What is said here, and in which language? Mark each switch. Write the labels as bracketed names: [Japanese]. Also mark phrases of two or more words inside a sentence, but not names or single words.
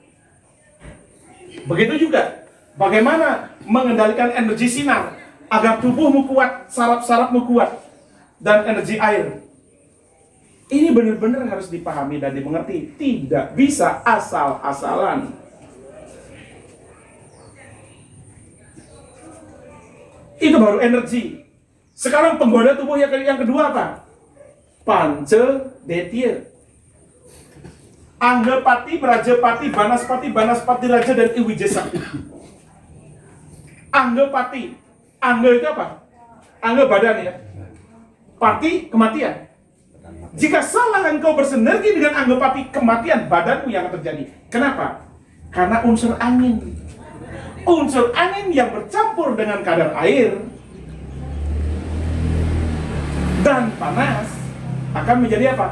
[Indonesian] Begitu juga bagaimana mengendalikan energi sinar agar tubuhmu kuat, saraf-sarafmu kuat, dan energi air. Ini benar-benar harus dipahami dan dimengerti. Tidak bisa asal-asalan. Itu baru energi. Sekarang penggoda tubuh yang kedua apa? Pancadetya. Anggapati, Brajapati, Banaspati, Raja, dan Iwija Sakti. Anggapati. Angga itu apa? Angga badan ya. Pati, kematian. Jika salah engkau bersinergi dengan anggapati, kematian badanmu yang akan terjadi. Kenapa? Karena unsur angin. Unsur angin yang bercampur dengan kadar air dan panas akan menjadi apa?